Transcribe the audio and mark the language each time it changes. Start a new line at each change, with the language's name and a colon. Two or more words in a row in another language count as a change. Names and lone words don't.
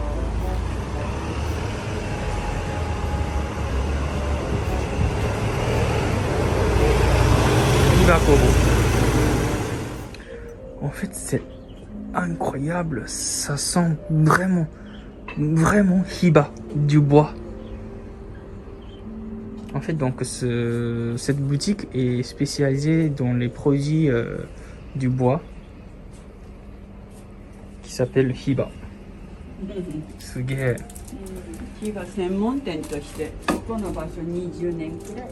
French: En fait, c'est incroyable, ça sent vraiment Hiba, du bois. En fait, donc cette boutique est spécialisée dans les produits du bois qui s'appelle Hiba.
Japanese: Suge. Hiba 専門店としてここの場所20年くらい。